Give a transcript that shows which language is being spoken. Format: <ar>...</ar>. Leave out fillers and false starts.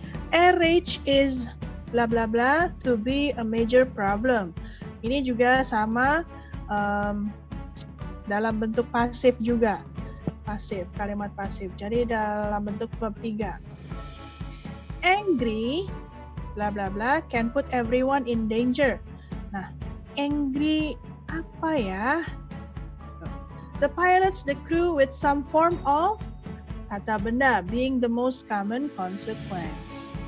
<en>Age is bla bla bla to be a major problem.</en> <id>Ini juga sama dalam bentuk pasif juga. Pasif, kalimat pasif. Jadi dalam bentuk verb 3.</id> <en>Angry, bla bla bla, can put everyone in danger.</en> <id>Nah,</id> <en>angry</en> <id>apa ya?</id> <en>The pilots, the crew with some form of</en> <id>kata benda,</id> <en>being the most common consequence.</en>